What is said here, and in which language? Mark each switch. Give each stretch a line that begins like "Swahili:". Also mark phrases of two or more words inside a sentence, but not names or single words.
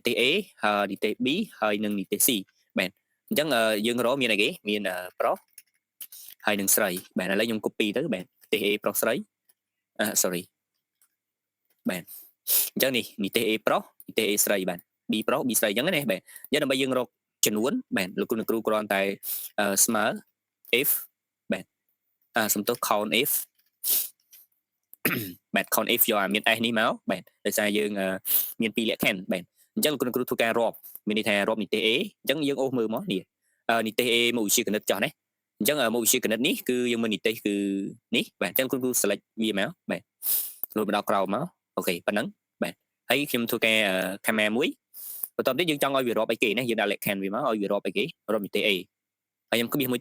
Khmer: ទេស A ហើយនិទេស B ហើយនិងនិទេស C បាទអញ្ចឹងយើងរកមានអីគេមានប្រុសហើយនិងស្រីបាទឥឡូវខ្ញុំ copy ទៅបាទនិទេស A ប្រុសស្រីsorry បាទអញ្ចឹងនេះនិទេស A ប្រុសនិទេស A ស្រីបាទ B ប្រុស B ស្រីអញ្ចឹងណាបាទអញ្ចឹងដើម្បីយើងរកចំនួនបាទលោកគ្រូគ្រាន់តែស្មើ if បាទសំទោស
English: count if
Khmer: បាទ
English: count if
Khmer: យកមាន s នេះមកបាទដោយសារយើងមាន2លក្ខខណ្ឌបាទអញ្ចឹងលោកគ្រូធ្វើការរាប់មានន័យថារាប់និទេស A អញ្ចឹងយើងអូសមើលមកនេះនិទេស A មុខវិជ្ជាគណិតចោះណាអញ្ចឹងមុខវិជ្ជាគណិតនេះគឺយើងមាននិទេសគឺនេះបាទអញ្ចឹងគ្រូ select វាមកបាទលុបមកដល់ក្រោមមកអូខេប៉ុណ្ណឹងបាទហើយខ្ញុំធ្វើការ camera មួយបន្ទាប់ទៀតយើងចង់ឲ្យវារាប់អីគេណាយើងដាក់លក្ខខណ្ឌវាមកឲ្យវារាប់អីគេរាប់នីតិ A ហើយខ្ញុំក្បៀសមួយ